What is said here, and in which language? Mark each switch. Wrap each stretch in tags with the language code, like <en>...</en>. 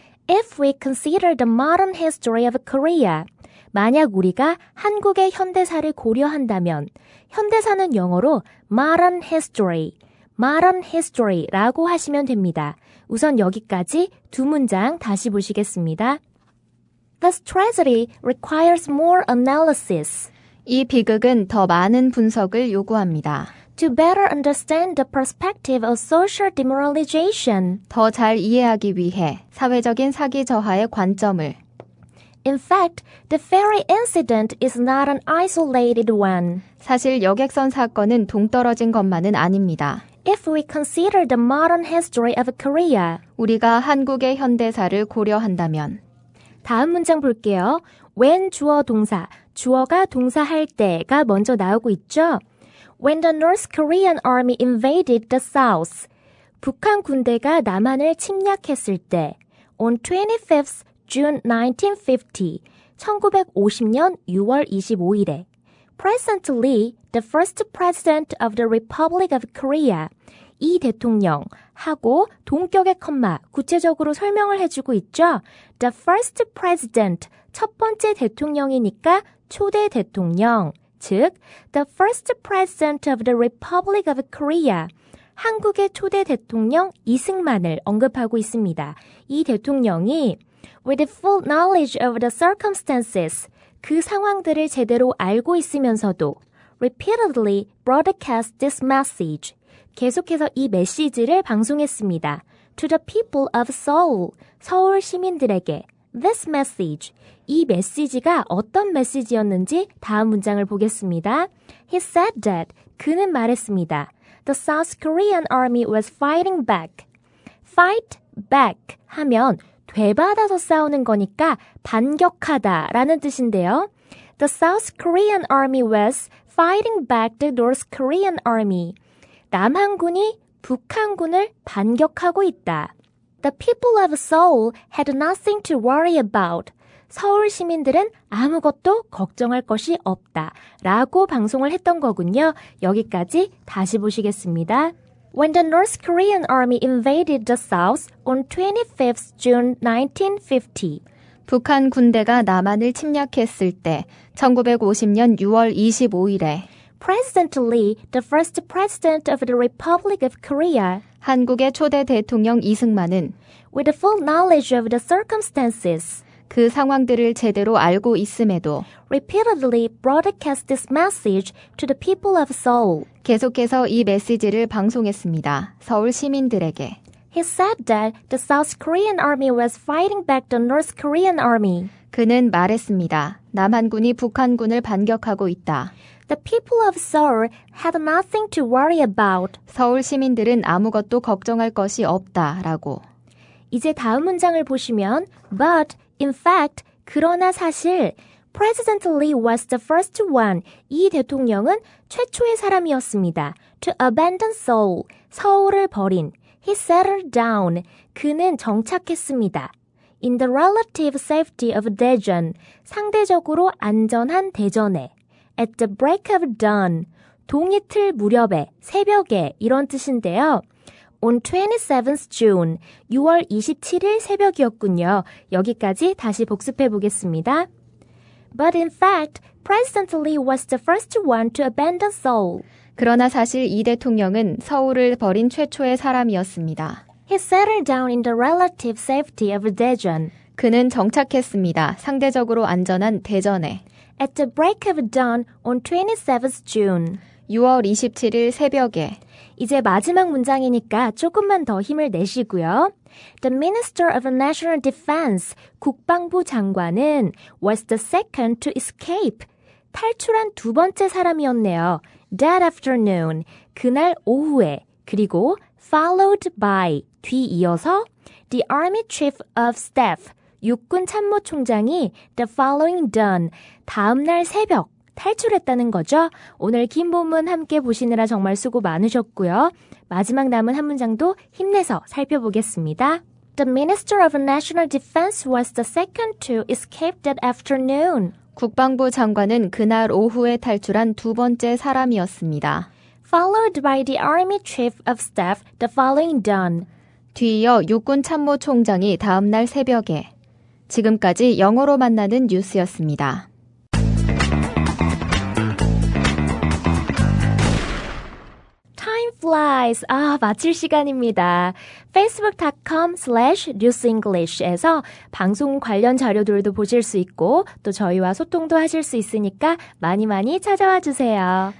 <en>If we consider the modern history of Korea,</en> <ko>만약 우리가 한국의 현대사를 고려한다면 현대사는 영어로</ko> <en>modern history</en> <ko>라고 하시면 됩니다. 우선 여기까지 두 문장 다시 보시겠습니다.</ko> <en>This tragedy requires more analysis.</en> <ko>이 비극은 더 많은 분석을 요구합니다.</ko> <en>To better understand the perspective of social demoralization.</en> <ko>더 잘 이해하기 위해 사회적인 사기 저하의 관점을.</ko> <en>In fact, the ferry incident is not an isolated one.</en> <ko>사실 여객선 사건은 동떨어진 것만은 아닙니다.</ko> <en>If we consider the modern history of Korea.</en> <ko>우리가 한국의 현대사를 고려한다면. 다음 문장 볼게요. when 주어 동사, 주어가 동사할 때가 먼저 나오고 있죠.</ko> <en>When the North Korean army invaded the South.</en> <ko>북한 군대가 남한을 침략했을 때.</ko> <en>On 25th June 1950,</en> <ko>1950년 6월 25일에</ko> <en>President Lee, the first president of the Republic of Korea,</en> <ko>이 대통령 하고 동격의 컴마 구체적으로 설명을 해주고 있죠.</ko> <en>The first president,</en> <ko>첫 번째 대통령이니까 초대 대통령, 즉</ko> <en>the first president of the Republic of Korea,</en> <ko>한국의 초대 대통령 이승만을 언급하고 있습니다. 이 대통령이</ko> <en>with full knowledge of the circumstances,</en> <ko>그 상황들을 제대로 알고 있으면서도</ko> <en>repeatedly broadcast this message,</en> <ko>계속해서 이 메시지를 방송했습니다.</ko> <en>To the people of Seoul,</en> <ko>서울 시민들에게</ko> <en>this message,</en> <ko>이 메시지가 어떤 메시지였는지 다음 문장을 보겠습니다.</ko> <en>He said that,</en> <ko>그는 말했습니다.</ko> <en>The South Korean army was fighting back. Fight back</en> <ko>하면 되받아서 싸우는 거니까 반격하다라는 뜻인데요.</ko> <en>The South Korean army was fighting back the North Korean army.</en> <ko>남한군이 북한군을 반격하고 있다. The people of Seoul had nothing to worry about. 서울 시민들은 아무것도 걱정할 것이 없다. 라고 방송을 했던 거군요. 여기까지 다시 보시겠습니다.</ko> <en>When the North Korean army invaded the South on 25th June 1950.</en> <ko>북한 군대가 남한을 침략했을 때 1950년 6월 25일에</ko> <en>President Lee, the first president of the Republic of Korea,</en> <ko>한국의 초대 대통령 이승만은</ko> <en>with the full knowledge of the circumstances,</en> <ko>그 상황들을 제대로 알고 있음에도</ko> <en>repeatedly broadcast this message to the people of Seoul.</en> <ko>계속해서 이 메시지를 방송했습니다. 서울 시민들에게.</ko> <en>He said that the South Korean army was fighting back the North Korean army.</en> <ko>그는 말했습니다. 남한군이 북한군을 반격하고 있다. The people of Seoul had nothing to worry about. 서울 시민들은 아무것도 걱정할 것이 없다라고. 이제 다음 문장을 보시면</ko> <en>But, in fact,</en> <ko>그러나 사실</ko> <en>President Lee was the first one.</en> <ko>이 대통령은 최초의 사람이었습니다.</ko> <en>To abandon Seoul,</en> <ko>서울을 버린.</ko> <en>He settled down.</en> <ko>그는 정착했습니다.</ko> <en>In the relative safety of Daejeon.</en> <ko>상대적으로 안전한 대전에.</ko> <en>At the break of dawn.</en> <ko>동이틀 무렵에, 새벽에 이런 뜻인데요.</ko> <en>On 27th June.</en> <ko>6월 27일 새벽이었군요. 여기까지 다시 복습해 보겠습니다.</ko> <en>But in fact, President Lee was the first one to abandon Seoul.</en> <ko>그러나 사실 이 대통령은 서울을 버린 최초의 사람이었습니다.</ko> <en>He settled down in the relative safety of Daejeon.</en> <ko>그는 정착했습니다. 상대적으로 안전한 대전에.</ko> <en>At the break of dawn on 27th June.</en> <ko>6월 27일 새벽에. 이제 마지막 문장이니까 조금만 더 힘을 내시고요.</ko> <en>The Minister of National Defense,</en> <ko>국방부 장관은</ko> <en>was the second to escape.</en> <ko>탈출한 두 번째 사람이었네요.</ko> <en>That afternoon,</en> <ko>그날 오후에. 그리고</ko> <en>followed by,</en> <ko>뒤이어서</ko> <en>the Army Chief of Staff,</en> <ko>육군 참모총장이</ko> <en>the following dawn,</en> <ko>다음날 새벽 탈출했다는 거죠. 오늘 긴 본문 함께 보시느라 정말 수고 많으셨고요. 마지막 남은 한 문장도 힘내서 살펴보겠습니다.</ko> <en>The Minister of National Defense was the second to escape that afternoon.</en> <ko>국방부 장관은 그날 오후에 탈출한 두 번째 사람이었습니다.</ko> <en>Followed by the Army Chief of Staff the following dawn.</en> <ko>뒤이어 육군 참모총장이 다음날 새벽에. 지금까지 영어로 만나는 뉴스였습니다.</ko> <en>Time flies.</en> <ko>마칠 시간입니다. facebook.com/newsenglish에서 방송 관련 자료들도 보실 수 있고 또 저희와 소통도 하실 수 있으니까 많이 많이 찾아와 주세요.</ko>